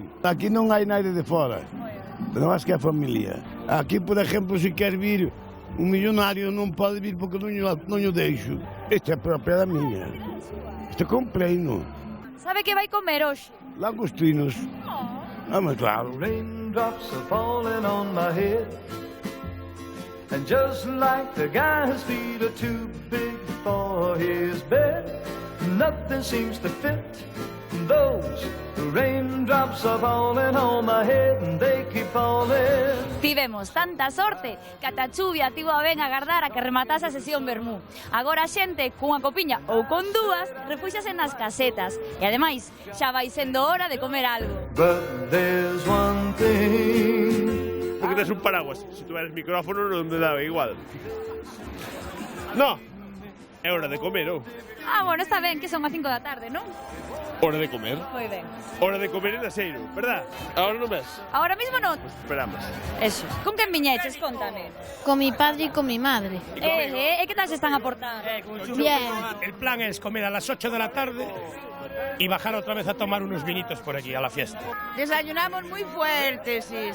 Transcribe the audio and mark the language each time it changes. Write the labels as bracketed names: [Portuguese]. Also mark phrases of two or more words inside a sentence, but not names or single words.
[Galician] Aquí non hai naide de fora, non máis que a familia. Aquí, por exemplo, se quer vir un millonario non pode vir porque non o deixo. Esta é propiedade miña. Isto comprei, non? Sabe que vai comer hoxe? Langostinos. Mas claro. [English] Raindrops are falling on my head, and just like the guy whose feet are too big for his bed, nothing seems to fit. Those raindrops are falling on my head, and they keep falling. [Galician] Tivemos tanta sorte que ata chuvia tivo a ben agardar a que rematase a sesión vermú. Agora a xente cunha copiña ou con dúas refúxase nas casetas. E ademais, xa vai sendo hora de comer algo. [English] But there's one thing. [Galician] Porque tes un paraguas. Se tuveras micrófono non me daba igual. No, é hora de comer, non? Bueno, está ben, que son as 5 da tarde, non? Hora de comer. Moi ben. Hora de comer en Naceiro, verdad? Ahora non ves? Ahora mismo non. Pues esperamos. Eso. Con quen viñeches? Contame. [Spanish] Con mi padre y con mi madre. ¿Qué tal se están a portar? Bien. El plan es comer a las 8 de la tarde y bajar otra vez a tomar unos vinitos por aquí, a la fiesta. Desayunamos muy fuerte, sí.